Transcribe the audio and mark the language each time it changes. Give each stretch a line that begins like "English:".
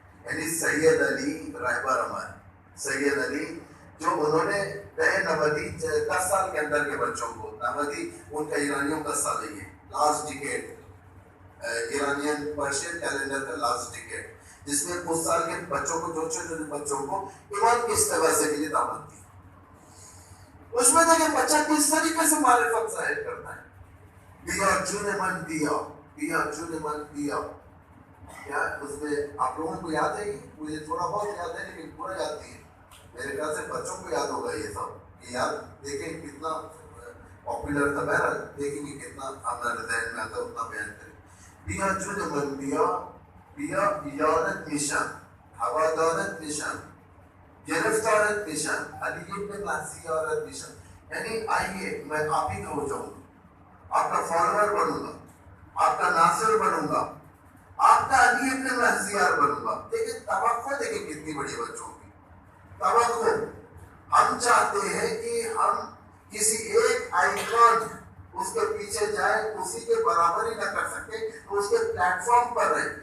Urdu: یعنی سید علی رہبر ہمارے, سید علی جو انہوں نے نئے نبوی 10 سال کے اندر کے بچوں کو, نبوی ان کا ایرانیوں کا سال ہی ہے, last decade, Iranian Persian calendar کا لاسٹ ڈیکیڈ, جس میں اس سال کے بچوں کو, جو چھوٹے چھوٹے بچوں کو ایمان کی استغاثے کے لیے دعوت دی. اس میں دیکھیں بچہ کس طریقے سے معرفت ظاہر کرتا ہے.
Persian: بیا جن من بیا, بیا جن من بیا.
Urdu: کیا اس میں آپ لوگوں کو یاد ہے؟ مجھے تھوڑا بہت یاد ہے لیکن پورا یاد نہیں ہے. میرے خیال سے بچوں کو یاد ہوگا یہ سب, یہ یاد دیکھیں کتنا پاپولر تھا. بہرحال دیکھیں گے کتنا ہمارے ذہن میں آتا ہے اتنا بیان کریں.
Persian: بیا جن من بیا, بیا یارت نشان, ہوادارت نشان, گرفتارت نشان, علی ابن محزیارت نشان.
Urdu: یعنی آئیے میں آپ ہی کا ہو جاؤں گا, آپ کا فالوور بنوں گا, آپ کا ناصر بنوں گا, آپ کا علی ابن محزیار بنوں گا. دیکھیں توقع دیکھیں کتنی بڑی بچوں کی توقع. ہم چاہتے ہیں کہ ہم کسی ایک آئیکن اس کے پیچھے جائیں, اسی کے برابر ہی نہ کر سکتے, اس کے پلیٹ فارم پر رہیں.